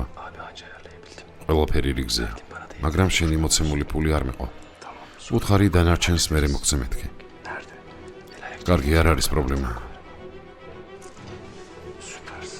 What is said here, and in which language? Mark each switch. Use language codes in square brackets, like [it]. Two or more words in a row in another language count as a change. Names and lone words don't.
[tr] Abi anca ayarlayabildim. [ka] ყველაფერი რიგზე. [tr] Bana değil. [ka] მაგრამ შენი მოცემული პული არ მეყო. უთხარი დანარჩენს მერე მოგცე მეთქი. [tr] Nerede? [ka] კარგი, არ არის პრობლემა. [tr] Süpersin.